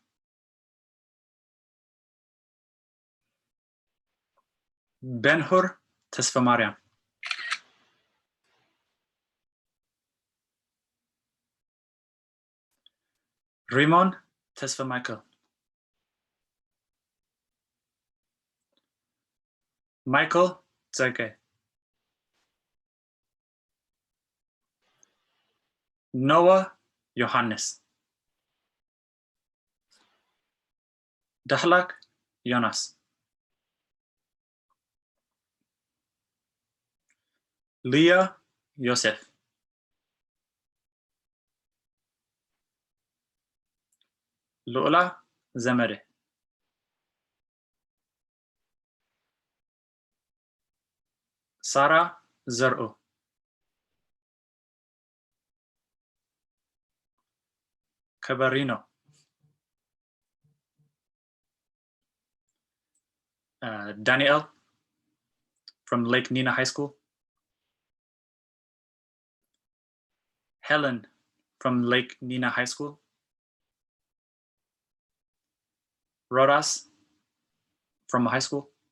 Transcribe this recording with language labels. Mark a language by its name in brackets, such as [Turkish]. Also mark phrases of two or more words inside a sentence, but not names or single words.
[English] ቤንሁር ተስፋ ማርያም ሪሞን ተስፋ ማይከል ማይክል ጸገ ኖዋ ዮሐንስ Dahlak Jonas. Leah Yosef. Lola Zamere. Sara Zar'u. Cabarino. Daniel from Lake Nina High School. Helen from Lake Nina High School. Rodas from high school.